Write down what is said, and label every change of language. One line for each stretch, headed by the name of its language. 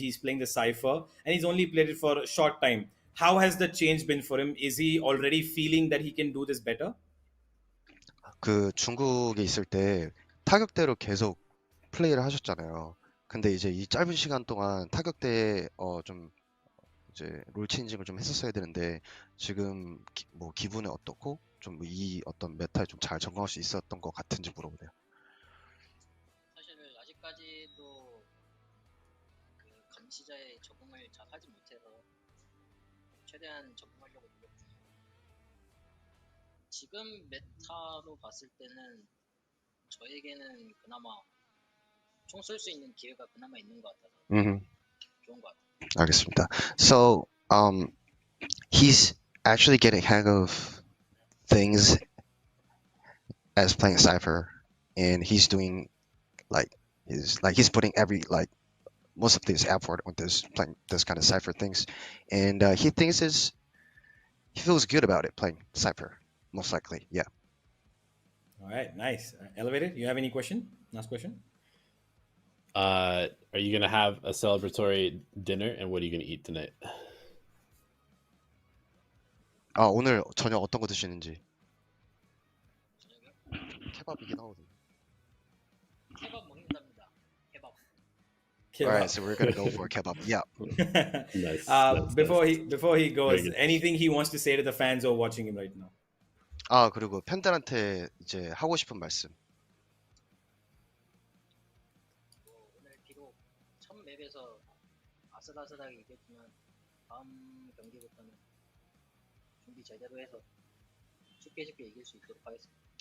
English: He's playing the Cypher, and he's only played it for a short time. How has the change been for him? Is he already feeling that he can do this better?
Korean: 그 중국에 있을 때 타격대로 계속 플레이를 하셨잖아요. 근데 이제 이 짧은 시간 동안 타격대에 좀 이제 롤 체인징을 좀 했었어야 되는데 지금 뭐 기분은 어떻고 좀 이 어떤 메타에 좀 잘 적응할 수 있었던 것 같은지 물어보네요. 사실 아직까지도 그 감시자의 적응을 잘 하지 못해서 최대한 적응하려고 노력 중이에요. 지금 메타로 봤을 때는 저에게는 그나마 총 쏠 수 있는 기회가 그나마 있는 것 같아서 좋은 것 같아요. 알겠습니다.
English: So he's actually getting hang of things as playing Cypher, and he's doing he's putting most of his effort on this playing this kind of Cypher things, and he feels good about it playing Cypher, most likely. Yeah. All right, nice. Elevated, you have any question? Last question. Are you gonna have a celebratory dinner, and what are you gonna eat tonight?
Korean: 아, 오늘 저녁 어떤 거 드시는지. 케밥이긴 하거든요. 케밥 먹는답니다. 케밥.
English: All right, so we're gonna go for kebab. Yeah. Nice. Before he goes, Very good. anything he wants to say to the fans who are watching him right now?
Korean: 아, 그리고 팬들한테 이제 하고 싶은 말씀. 오늘 비록 첫 맵에서 아슬아슬하게 이겼지만 다음 경기부터는 준비 제대로 해서 쉽게 이길 수 있도록 하겠습니다.